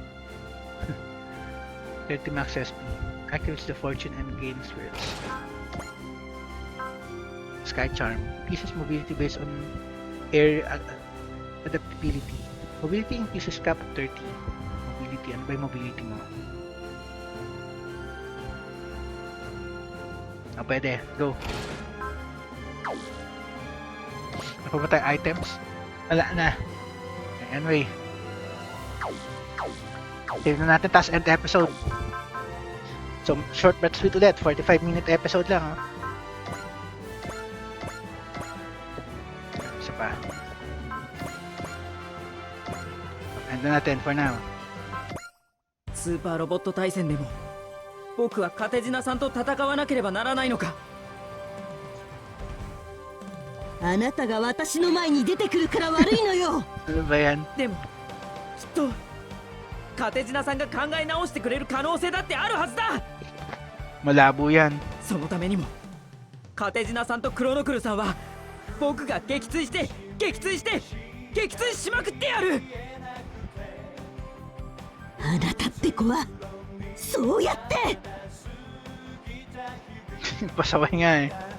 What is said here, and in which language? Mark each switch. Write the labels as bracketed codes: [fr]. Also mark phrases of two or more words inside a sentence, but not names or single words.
[en] 30 max SP. Activates the fortune and gains spirits. Sky Charm. Increases mobility based on air adaptability. Mobility increases cap 30. Mobility. [tl] Ano ba yung mobility mo? Ah, pwede. Go. Ano ba tayo items? Wala na. Anyway. Save na natin, taas [en] end episode. So, short but sweet ulit. 45-minute episode lang, oh. [tl] Isa pa. End na natin [en] for now. [ja] スーパーロボット対戦でも僕はカテジナさんと戦わなければならないのか。あなたが私の前に出てくるから悪いのよ。 [tl] Ano ba yan? [ja] でもきっとカテジナさんが考え直してくれる可能性だってあるはずだ。 [tl] Malabo yan. [ja] そのためにもカテジナさんとクロノクルさんは僕が撃墜しまくってやる。あなたって子はそうやって。 [tl] Pasaway nga eh.